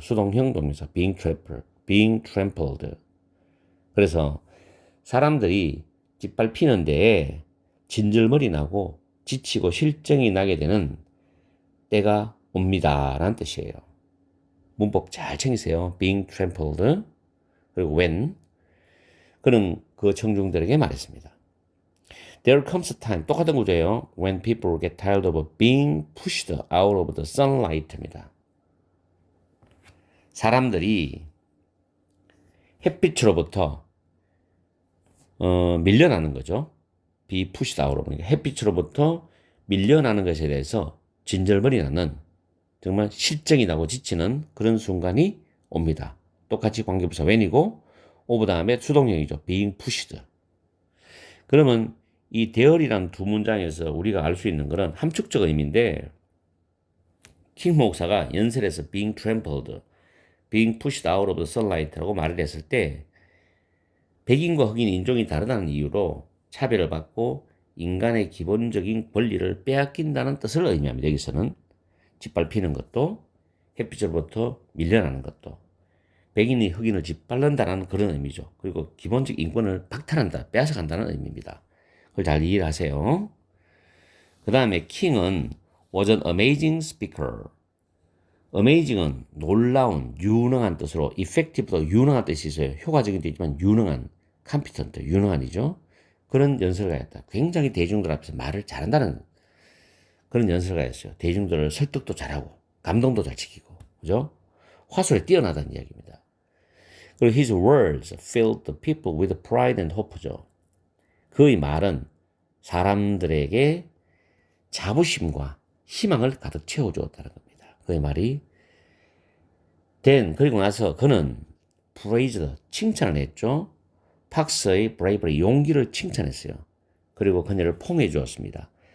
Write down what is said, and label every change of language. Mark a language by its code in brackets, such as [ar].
[ko] 수동형 동명사 being trampled. 그래서 사람들이 짓밟히는데 진절머리 나고 지치고 실증이 나게 되는 때가 옵니다 라는 뜻이에요. 문법 잘 챙기세요. [en] being trampled [ko] 그리고 when 그는 그 청중들에게 말했습니다. [en] There comes a time [ko] 똑같은 구조예요. [en] When people get tired of being pushed out of the sunlight입니다. [ko] 사람들이 햇빛으로부터 밀려나는 거죠. be pushed out of 햇빛으로부터 밀려나는 것에 대해서 진절머리 나는 정말 실증이 나고 지치는 그런 순간이 옵니다. 똑같이 관계부사 when이고 of 다음에 수동형이죠. being pushed. 그러면 이 there이라는 두 문장에서 우리가 알 수 있는 것은 함축적 의미인데 킹 목사가 연설에서 [en] being trampled, being pushed out of the sunlight [ko] 라고 말을 했을 때 백인과 흑인 인종이 다르다는 이유로 차별을 받고 인간의 기본적인 권리를 빼앗긴다는 뜻을 의미합니다. 여기서는 짓밟히는 것도 햇빛으로부터 밀려나는 것도 백인이 흑인을 짓밟는다는 그런 의미죠. 그리고 기본적 인권을 박탈한다, 빼앗아간다는 의미입니다. 그걸 잘 이해를 하세요. 그 다음에 킹은 [en] was an amazing speaker. [ko] amazing은 놀라운, 유능한 뜻으로 effective도 유능한 뜻이 있어요. 효과적인 뜻이지만 유능한, competent, 유능한이죠. 그런 연설가였다. 굉장히 대중들 앞에서 말을 잘한다는 그런 연설가였어요. 대중들을 설득도 잘하고 감동도 잘 지키고 그죠? 화술에 뛰어나다는 이야기입니다. 그리고 [en] his words filled the people with pride and hope죠. [ko] 그의 말은 사람들에게 자부심과 희망을 가득 채워주었다는 겁니다. 그의 말이 그리고 나서 그는 praised, 칭찬을 했죠. 팍스의 bravery, 용기를 칭찬했어요. 그리고 그녀를 포옹해 주었습니다.